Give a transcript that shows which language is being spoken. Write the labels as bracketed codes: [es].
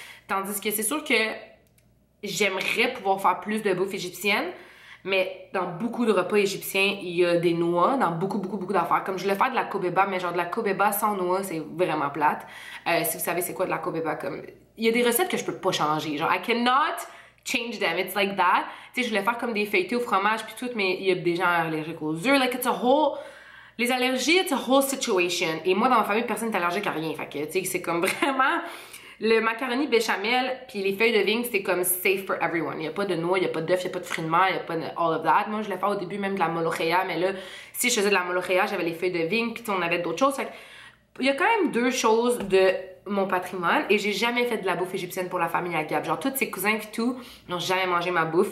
[fr] Tandis que c'est sûr que j'aimerais pouvoir faire plus de bouffe égyptienne, mais dans beaucoup de repas égyptiens, il y a des noix, dans beaucoup d'affaires. Comme je voulais faire de la kobeba, mais genre de la kobeba sans noix, c'est vraiment plate. Si vous savez c'est quoi de la kobeba, comme... Il y a des recettes que je peux pas changer. [en] Genre, I cannot change them, it's like that. [fr] Tu sais, je voulais faire comme des feuilletés au fromage puis tout, mais il y a des gens allergiques aux œufs. [en] Like, it's a whole... [fr] Les allergies, [en] it's a whole situation. [fr] Et moi, dans ma famille, personne n'est allergique à rien. Fait que, tu sais, c'est comme vraiment... Le macaroni béchamel puis les feuilles de vigne, c'était comme [en] safe for everyone. [fr] Il n'y a pas de noix, il n'y a pas d'œufs, il n'y a pas de fruits de mer, il n'y a pas de [en] all of that. [fr] Moi, je l'ai fait au début même de la molokhia, mais là, si je faisais de la molokhia, j'avais les feuilles de vigne, puis on avait d'autres choses. Fait que, il y a quand même deux choses de mon patrimoine et j'ai jamais fait de la bouffe égyptienne pour la famille à Gab. Genre, tous ses cousins et tout n'ont jamais mangé ma bouffe.